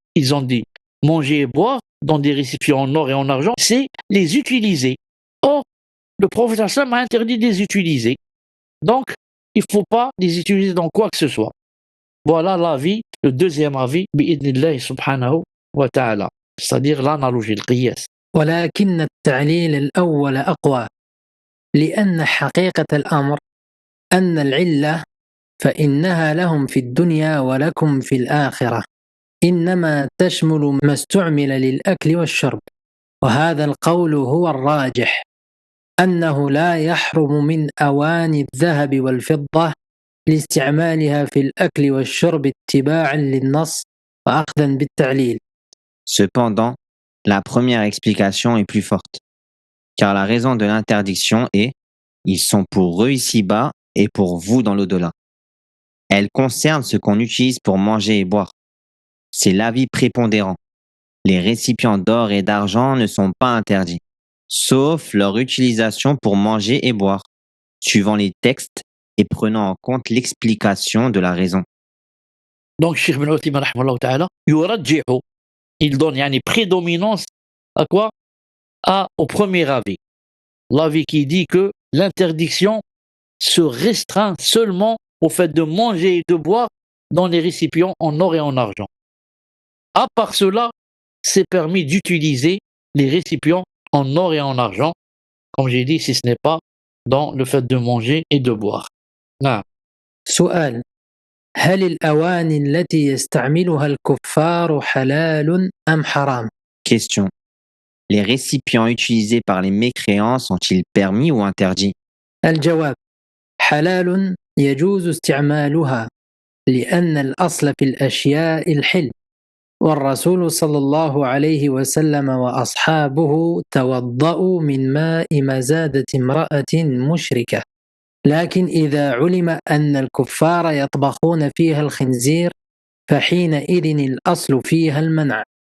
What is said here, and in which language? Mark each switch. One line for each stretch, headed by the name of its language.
French: Ils ont dit manger et boire dans des récipients en or et en argent, c'est les utiliser. Or, le prophète a interdit de les utiliser. Donc, il ne faut pas les utiliser dans quoi que ce soit. Voilà l'avis, le deuxième avis,
Arabic: bi'idnillahi subhanahu wa ta'ala,
French: c'est-à-dire l'analogie, le qiyas.
Arabic: ولكن التعليل الأول أقوى لأن حقيقة الأمر أن العلة فإنها لهم في الدنيا ولكم في الآخرة إنما تشمل ما استعمل للأكل والشرب وهذا القول هو الراجح أنه لا يحرم من أواني الذهب والفضة لاستعمالها في الأكل والشرب اتباعا للنص وأخذا بالتعليل.
French: Cependant, la première explication est plus forte, car la raison de l'interdiction est « ils sont pour eux ici-bas et pour vous dans l'au-delà ». Elle concerne ce qu'on utilise pour manger et boire. C'est l'avis prépondérant. Les récipients d'or et d'argent ne sont pas interdits, sauf leur utilisation pour manger et boire, suivant les textes et prenant en compte l'explication de la raison. Donc, Cheikh Ibn Uthaymin
Arabic: rahimahullah ta'ala,
French: yurajjihu, il donne yani prédominance à quoi? Au premier avis. L'avis qui dit que l'interdiction se restreint seulement au fait de manger et de boire dans les récipients en or et en argent. À part cela, c'est permis d'utiliser les récipients en or et en argent, comme j'ai dit, si ce n'est pas dans le fait de manger et de boire.
Arabic: نعم. سؤال: هل الأواني التي يستعملها الكفار حلال أم حرام؟
French: Question. Les récipients utilisés par les mécréants sont-ils permis ou interdits?
Arabic: الجواب: حلال يجوز استعمالها لأن الأصل في الأشياء الحل والرسول صلى الله عليه وسلم وأصحابه توضأوا من ماء مزادة امرأة مشركة لكن إذا علم أن الكفار يطبخون فيها الخنزير فحينئذ الأصل فيها المنع